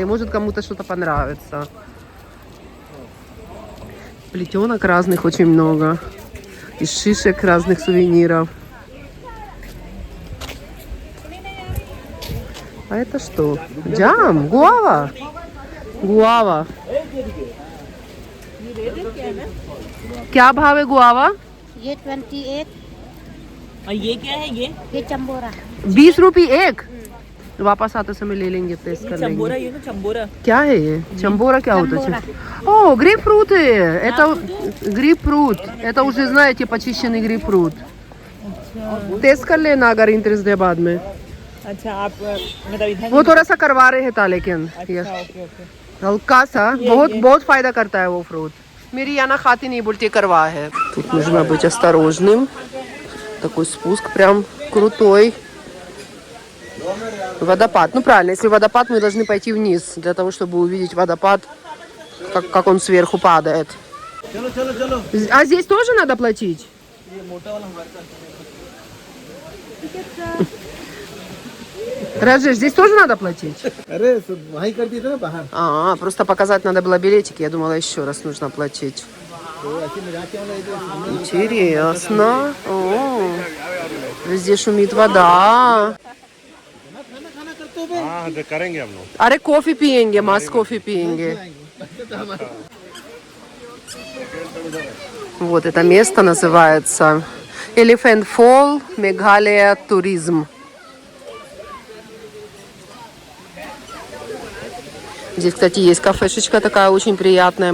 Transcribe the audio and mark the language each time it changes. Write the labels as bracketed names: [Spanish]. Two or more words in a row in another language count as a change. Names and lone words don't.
[Russian] Может, кому-то что-то понравится. Плетенок разных очень много. Из шишек разных сувениров. А это что? Джам? Гуава? Гуава. [Hindi] क्या भाव है गुआवा? ये 28 और ये क्या है ये चंबोरा 20 रुपये एक। वापस आते समय ले लेंगे, टेस्ट कर चंबोरा लेंगे। ये ना चंबोरा क्या है ये? चंबोरा क्या होता है? [Russian] О, грейпфрут है. Это грейпфрут. Это уже, знаете, почищенный грейпфрут. [Hindi] टेस्ट कर लेना अगर इंटरेस्ट है बाद में. अच्छा आप मतलब इधर वो थोड़ा सा करवा रहे था लेकिन ये [English] OK OK [Hindi] हल्का सा बहुत फायदा करता है वो फ्रूट. मेरी Яна खाती नहीं, बोलती करवा है. [Russian] Тут нужно быть осторожным. Такой спуск прям крутой. Водопад. Ну правильно, если водопад, мы должны пойти вниз, для того, чтобы увидеть водопад, как он сверху падает. А здесь тоже надо платить? Раджеш, здесь тоже надо платить? Просто показать надо было билетики. Я думала, еще раз нужно платить. Интересно. О, везде шумит вода. [Hindi] अरे कॉफी पियेंगे, मस्त कॉफी पियेंगे. [Russian] Вот это место называется Elephant Fall, Meghalaya Tourism. Здесь, кстати, есть кафешечка такая очень приятная.